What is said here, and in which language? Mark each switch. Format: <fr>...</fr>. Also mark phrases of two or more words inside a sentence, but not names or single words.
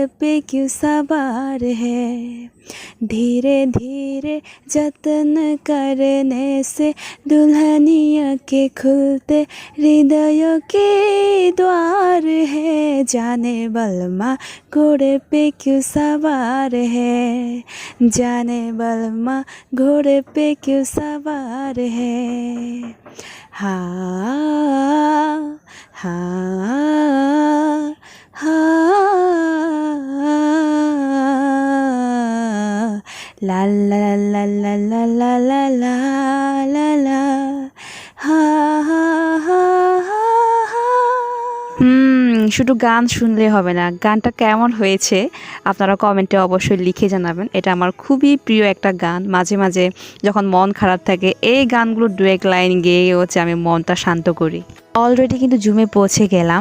<hi>पे क्यों सवार है, धीरे धीरे जतन करने से दुल्हनिया के खुलते हृदयों के द्वार है, जाने बलमा घोड़े पे क्यों सवार है, जाने बलमा घोड़े पे क्यों सवार है। हाँ हाँ हाँ ला ला ला ला ला ला ला ला ला ला हा हा हा हा।</hi> <bn>শুধু গান শুনলে হবে না, গানটা কেমন হয়েছে আপনারা কমেন্টে অবশ্যই লিখে জানাবেন। এটা আমার খুবই প্রিয় একটা গান। মাঝে মাঝে যখন মন খারাপ থাকে এই গানগুলো 2-1 লাইন গেয়ে হচ্ছে আমি মনটা শান্ত করি। অলরেডি কিন্তু জুমে পৌঁছে গেলাম।</bn>